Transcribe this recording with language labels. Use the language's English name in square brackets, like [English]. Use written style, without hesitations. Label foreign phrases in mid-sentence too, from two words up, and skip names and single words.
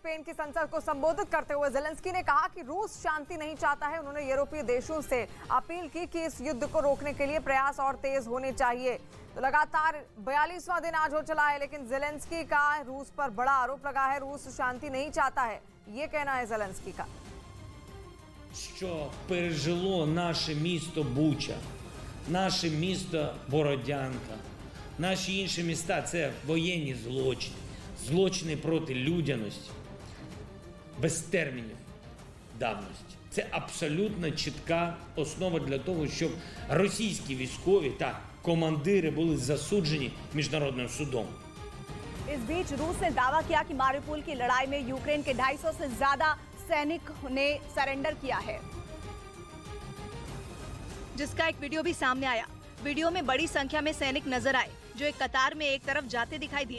[Hindi] स्पेन की संसद को संबोधित करते हुए जेलेंस्की ने कहा कि रूस शांति नहीं चाहता है। उन्होंने यूरोपीय देशों से अपील की कि इस युद्ध को रोकने के लिए प्रयास और तेज होने चाहिए। तो लगातार 42वां दिन आज हो चला है, लेकिन जेलेंस्की का रूस पर बड़ा आरोप लगा है। रूस शांति नहीं चाहता है, ये कहना है जेलेंस्की का। [Ukrainian] Що пережило наше місто Буча, наше місто Бородянка, наші інші міста – це воєнні злочини, злочини проти людяності, без термінів давності. Це абсолютно чітка основа для того, щоб російські військові та командири були засуджені міжнародним судом. [Hindi] इस बीच रूस ने दावा किया कि मारिउपोल की लड़ाई में यूक्रेन के 250 से ज्यादा सैनिक ने सरेंडर किया है, जिसका एक वीडियो भी सामने आया। वीडियो में बड़ी संख्या में सैनिक नजर आए जो एक कतार में एक तरफ जाते दिखाई दिए।